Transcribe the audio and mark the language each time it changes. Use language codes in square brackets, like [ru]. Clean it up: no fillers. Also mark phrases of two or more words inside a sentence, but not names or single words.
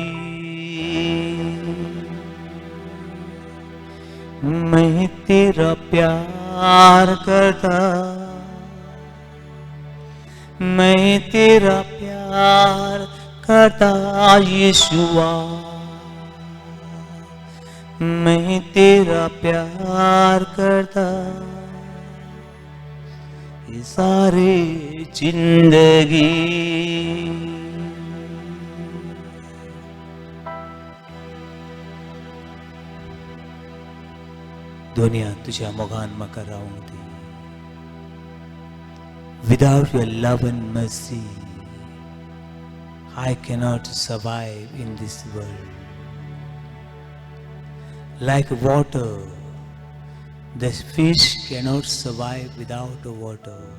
[hi] मैं तेरा प्यार करता, मैं तेरा प्यार करता यीशुआ, मैं तेरा प्यार करता ये सारी जिंदगी. [kok] दुनिया तुझ्या मोगान म्हाका रावूंक दी. [en] Without your love and mercy, I cannot survive in this world. Like water, the fish cannot survive without water.